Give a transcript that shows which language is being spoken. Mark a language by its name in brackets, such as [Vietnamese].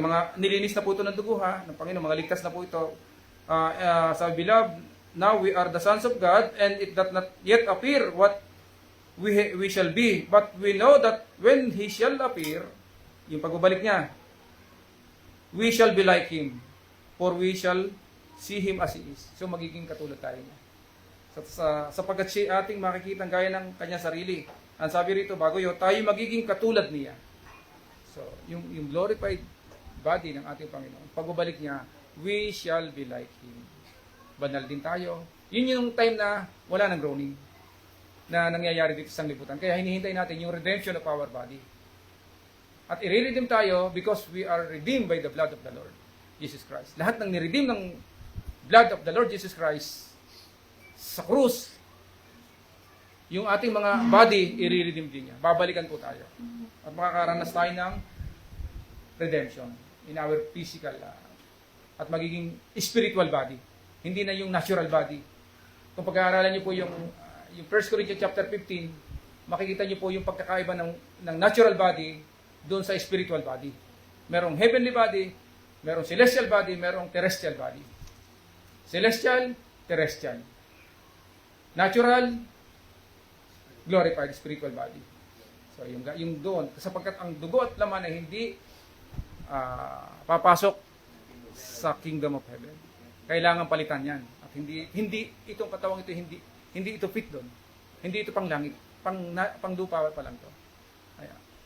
[Filipino] Mga nilinis na po ito ng dugo ng Panginoon, mga ligtas na po ito. [English] Sabi, beloved, now we are the sons of God, and it does not yet appear what we shall be. But we know that when He shall appear, [Filipino] yung pagbabalik niya, [English] we shall be like Him, for we shall see Him as He is. [Filipino] So magiging katulad tayo niya. Sapagkat siya ating makikita gaya ng kanyang sarili. Ang sabi rito, bago yun, tayo magiging katulad niya. So, yung glorified body ng ating Panginoon, pagbabalik niya, [English] we shall be like Him. [Filipino] Banal din tayo. Yun yung time na wala ng groaning na nangyayari dito sa sanglibutan. Kaya hinihintay natin yung [English] redemption of our body. [Filipino] At i-redeem tayo [English] because we are redeemed by the blood of the Lord Jesus Christ. [Filipino] Lahat ng niredeem ng [English] blood of the Lord Jesus Christ [Filipino] sa krus, yung ating mga body, i-redeem din niya. Babalikan po tayo. At makakaranas tayo ng redemption in our physical at magiging spiritual body. Hindi na yung natural body. Kung pag-aaralan niyo po yung 1 Corinthians chapter 15, makikita niyo po yung pagkakaiba ng natural body doon sa spiritual body. Merong heavenly body, merong celestial body, merong terrestrial body. Celestial, terrestrial. Natural, glorified spiritual body. So yung doon, sapagkat ang dugo at laman ay hindi papasok sa kingdom of heaven. Kailangan palitan 'yan. At hindi itong katawang ito hindi ito fit doon. Hindi ito pang langit, pang lupa pa lang 'to. Ayan.